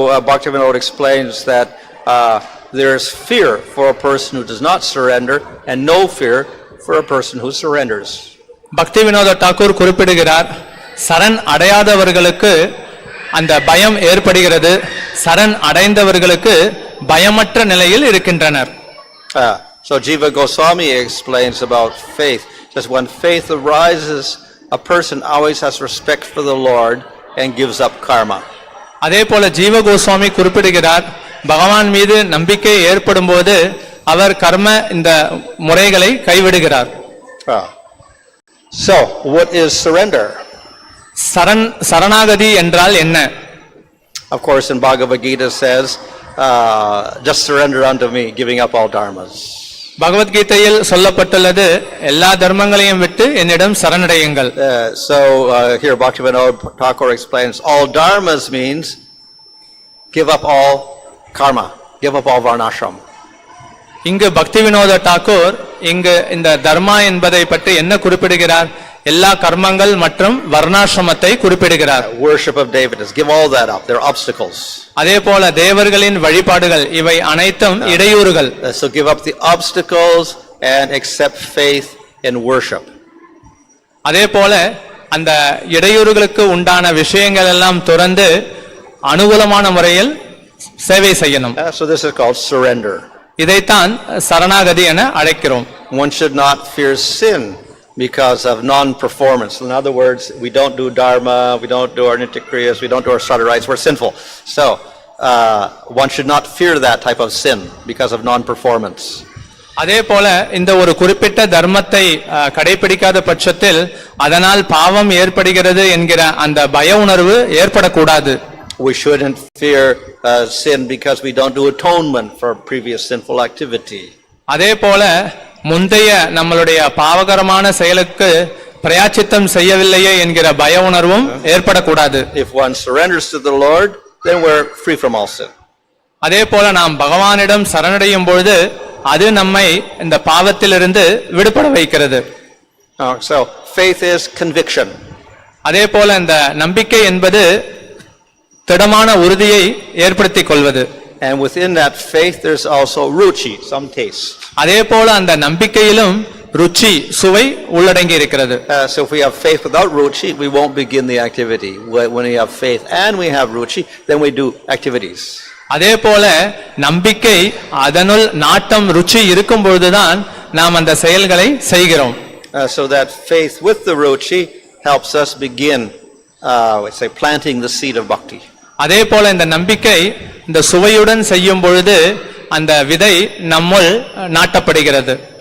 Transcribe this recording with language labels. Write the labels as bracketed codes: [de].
[en] Bhaktivinoda explains that there is fear for a person who does not surrender, and no fear for a person who surrenders. [ta] பக்தி வினோத தாக்கூர் குறிப்பிடுகிறார், சரண் அடையாதவர்களுக்கு அந்த பயம் ஏற்படுகிறது, சரண் அடைந்தவர்களுக்கு பயமற்ற நிலையில் இருக்கின்றனர். [en] So Jiva Goswami explains about faith. Just when faith arises, a person always has respect for the Lord and gives up karma. [ta] அதே போல ஜீவ கோஸ்வாமி குறிப்பிடுகிறார், பகவான் மீது நம்பிக்கை ஏற்படும் போது அவர் கர்ம இந்த முறைகளை கைவிடுகிறார். [en] So what is surrender? [ta] சரணாகதி என்றால் என்ன? [en] Of course, in Bhagavad Gita says, just surrender unto me, giving up all dharmas. [ta] பகவத்கீதையில் சொல்லப்பட்டுள்ளது, எல்லா தர்மங்களையும் விட்டு என்னிடம் சரணடையுங்கள். [en] Here Bhaktivinoda Thakur explains, all dharmas means give up all karma, give up all varnashram. [ta] இங்கு பக்தி வினோத டாக்கூர் இங்கு இந்த தர்மா என்பதை பற்றி என்ன குறிப்பிடுகிறார்? எல்லா கர்மங்கள் மற்றும் வர்ணாசிரமத்தை குறிப்பிடுகிறார். [en] Worship of deities, give all that up, they're obstacles. [ta] அதே போல தேவர்களின் வழிபாடுகள் இவை அனைத்தும் இடையூறுகள். [en] So give up the obstacles and accept faith in worship. [ta] அதே போல அந்த இடையூறுகளுக்கு உண்டான விஷயங்கள் எல்லாம் துறந்து அனுகூலமான முறையில் சேவை செய்யணும். [en] So this is called surrender. [ta] இதைத்தான் சரணாகதி என அழைக்கிறோம். [en] One should not fear sin because of non-performance. In other words, we don't do dharma, we don't do our nitya-kriyas, we don't do our sada rites, we're sinful. So one should not fear that type of sin because of non-performance. [ta] அதே போல இந்த ஒரு குறிப்பிட்ட தர்மத்தை கடைபிடிக்காத பட்சத்தில் அதனால் பாவம் ஏற்படுகிறது என்கிற அந்த பய உணர்வு ஏற்படக்கூடாது. [en] We shouldn't fear sin because we don't do atonement for previous sinful activity. [ta] அதே போல முந்தைய நம்மளுடைய பாவகரமான செயலுக்கு பிரயாச்சித்தம் செய்யவில்லையே என்கிற பய உணர்வும் ஏற்படக்கூடாது. [en] If one surrenders to the Lord, then we're free from all sin. [ta] அதே போல நாம் பகவானிடம் சரணடையும் பொழுது அது நம்மை இந்த பாவத்திலிருந்து விடுபட வைக்கிறது. [en] So faith is conviction. [ta] அதே போல இந்த நம்பிக்கை என்பது திடமான உறுதியை ஏற்படுத்திக் கொள்வது. [en] And within that faith there's also ruchi, some taste. [ta] அதே போல அந்த நம்பிக்கையிலும் ருச்சி சுவை உள்ளடங்கி இருக்கிறது. [en] So if we have faith without ruchi, we won't begin the activity. When we have faith and we have ruchi, then we do activities. [ta] அதே போல நம்பிக்கை அதனுள் நாட்டம் ருச்சி இருக்கும் பொழுதுதான் நாம் அந்த செயல்களை செய்கிறோம். [en] So that faith with the ruchi helps us begin say planting the seed of bhakti. [ta] அதே போல இந்த நம்பிக்கை இந்த சுவையுடன் செய்யும் பொழுது அந்த விதை நம்முள் நாட்டப்படுகிறது.